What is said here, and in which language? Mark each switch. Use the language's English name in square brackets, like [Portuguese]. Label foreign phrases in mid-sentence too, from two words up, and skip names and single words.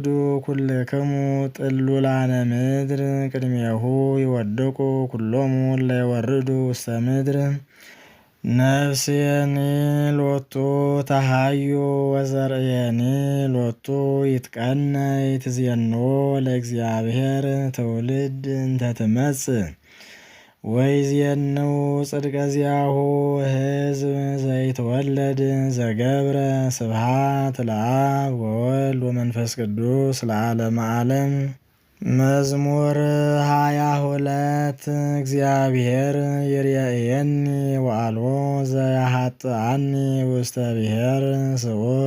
[Geez] ኩልክሙ ጥሉላነ ምድር ቅድሜሁ ይወድቁ ኩሎሙ እለ ይወርዱ ውስተ ምድር ነፍስየኒ ሎቱ ተሃዩ ወዘርእየኒ ሎቱ ይትቀነይ ትዜንዎ ለእግዚአብሔር ትውልድ እንተ ትመጽእ ወይዜንው ጽድቀ ዚአሁ ሕዝብ ዘይትወለድ ዘገብረ ስብሐት ለአብ ወወልድ ወመንፈስ ቅዱስ ለዓለመ ዓለም። መዝሙር 22 እግዚአብሔር ይርአየኒ ወአልቦ ዘያሃጥአኒ ውስተ ብሔር